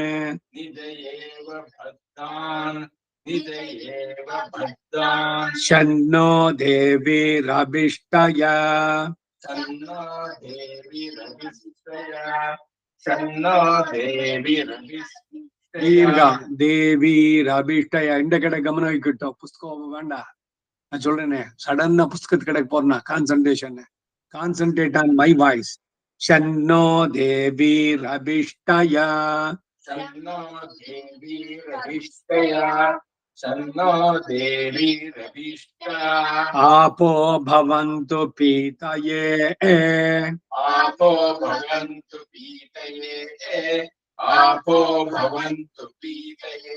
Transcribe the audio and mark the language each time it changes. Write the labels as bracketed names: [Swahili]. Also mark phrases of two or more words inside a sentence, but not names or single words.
[Sanskrit] निधयेव बद्धान् निधयेव बद्धान् शन्नो देवीरभिष्टय शन्नो देवीरभिष्टय शन्नो देवीरभिष्टय दीर्घ देवीरभिष्टय [Tamil] இந்த கடை கவனம் வைக்கட்டும் புஸ்தகம் வேண்டாம் நான் சொல்றேனே சடன்னா புஸ்தகத்து கடைக்கு போறேன் [English] concentration concentrate on my voice [Sanskrit] शन्नो देवीरभिष्टय शन्नो देवीरभिष्टय शन्नो देवीरभिष्टय आपो भवन्तु पीतये आपो भवन्तु पीतये आपो भवन्तु पीतये